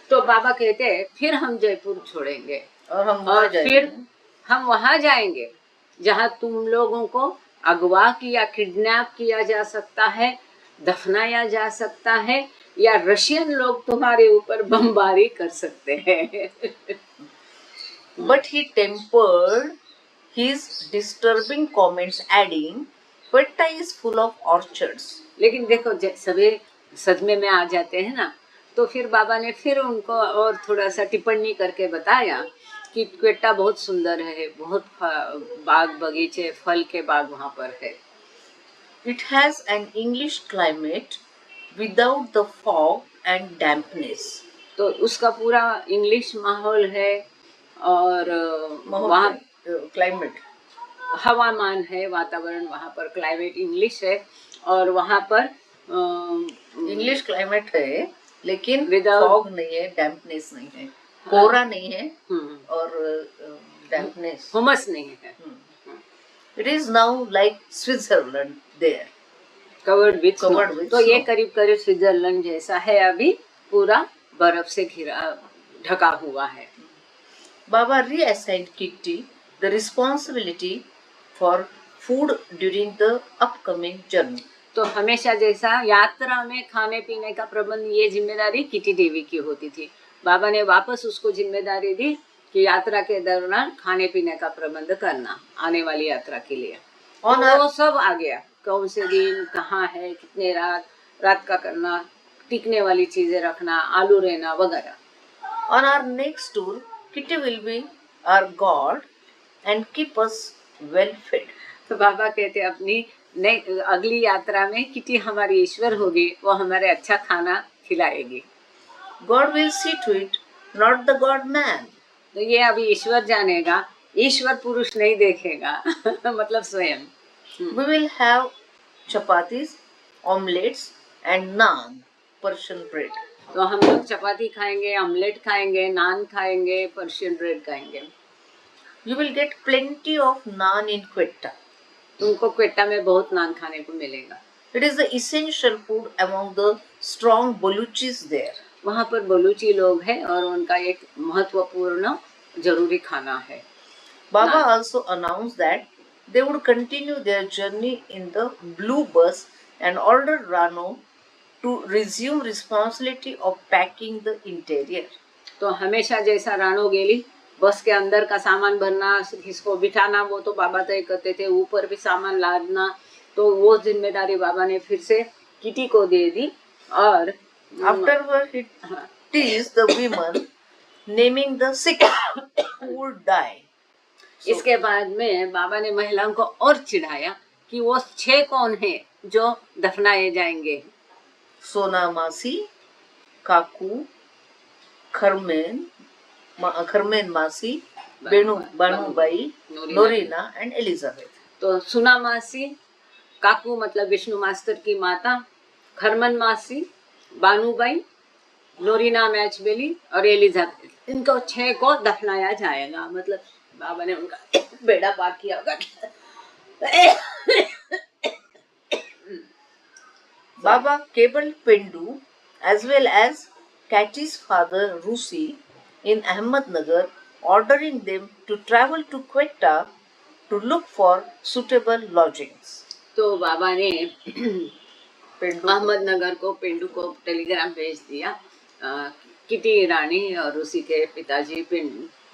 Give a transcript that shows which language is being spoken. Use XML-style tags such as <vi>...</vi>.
<hi>तो बाबा कहते हैं फिर हम जयपुर छोड़ेंगे और फिर हम वहां जाएंगे जहां तुम लोगों को अगवा किया, किडनैप किया जा सकता है, दफनाया जा सकता है या रशियन लोग तुम्हारे ऊपर बमबारी कर सकते हैं.</hi> <en>But he tempered his disturbing comments, adding, "Quetta is full of orchards."</en> <hi>लेकिन देखो सभी सदमे में आ जाते हैं ना, तो फिर बाबा ने फिर उनको और थोड़ा सा टिप्पणी करके बताया कि क्वेट्टा बहुत सुंदर है, बहुत बाग बगीचे, फल के बाग वहाँ पर है.</hi> <en>It has an English climate without the fog and dampness.</en> <hi>तो उसका पूरा इंग्लिश माहौल है और वहाँ</hi> <en>climate</en> <hi>हवामान है, वातावरण वहाँ पर क्लाइमेट इंग्लिश है और वहाँ पर इंग्लिश क्लाइमेट है लेकिन</hi> <en>Without-</en> <hi>फॉग नहीं है, डैम्पनेस नहीं है, कोहरा नहीं है और डैम्पनेस, हुमस नहीं है.</hi> <en>It is now like Switzerland there. Covered with Covered snow. with</en> <hi>तो ये</hi> <en>snow.</en> <hi>करीब करीब स्विट्जरलैंड जैसा है, अभी पूरा बर्फ से घिरा ढका हुआ है.</hi> <en>Baba reassigned Kitty the responsibility for food during the upcoming journey.</en> <hi>तो हमेशा जैसा यात्रा में खाने पीने का प्रबंध ये जिम्मेदारी किटी देवी की होती थी. बाबा ने वापस उसको जिम्मेदारी दी कि यात्रा के दौरान खाने पीने का प्रबंध करना आने वाली यात्रा के लिए. तो वो सब आ गया, कौन से दिन कहाँ है, कितने रात का करना, टिकने वाली चीजें रखना, आलू रहना वगैरह.</hi> <en>On our next tour, Kitty will be our God and keep us well fed.</en> <hi>तो बाबा कहते अपनी अगली यात्रा में किटी हमारी ईश्वर होगी, वो हमारे अच्छा खाना खिलाएगी.</hi> <en>God will see to it, not the God man.</en> <hi>तो ये अभी ईश्वर जानेगा, ईश्वर पुरुष नहीं देखेगा. मतलब स्वयं.</hi> <en>We will have chapatis, omelets and naan, Persian bread.</en> <hi>तो हम लोग चपाती खाएंगे, ऑमलेट खाएंगे, नान खाएंगे, पर्शियन ब्रेड खाएंगे.</hi> <en>You will get plenty of naan in Quetta.</en> <hi>तुमको क्वेट्टा में बहुत नान खाने को मिलेगा.</hi> <en>It is the essential food among the strong Baluchis there.</en> <hi>वहाँ पर बलूची लोग हैं और उनका एक महत्वपूर्ण जरूरी खाना है.</hi> <en>Baba also announced that they would continue their journey in the blue bus and ordered Rano to resume responsibility of packing the interior.</en> <hi>तो हमेशा जैसा रानो गेली बस के अंदर का सामान भरना, किसको बिठाना वो तो बाबा तय करते थे, ऊपर भी सामान लादना तो वो जिम्मेदारी बाबा ने फिर से किटी को दे दी. और</hi> <en>Afterward he teased the women naming the six who would die.</en> <hi>इसके बाद में बाबा ने महिलाओं को और चिढ़ाया कि वो 6 कौन है जो दफनाए जाएंगे। सोना मासी, काकू, खरमेन मासी, बानुबाई, नोरीना एंड एलिजाबेथ। तो सुना मासी, काकू मतलब विष्णु मास्टर की माता, खरमन मासी, बानुबाई, नोरीना मैचबेली और एलिजाबेथ, इनको 6 को दफनाया जाएगा। मतलब बाबा ने उनका बेड़ा पार किया होगा।</hi> <en>Baba cabled Pendu as well as Cathy's father Rusi in Ahmednagar, ordering them to travel to Quetta to look for suitable lodgings.</en> <hi>तो बाबा ने अहमदनगर को पेंडू को टेलीग्राम भेज दिया। किटी रानी और रूसी के पिताजी पेंडू,</hi>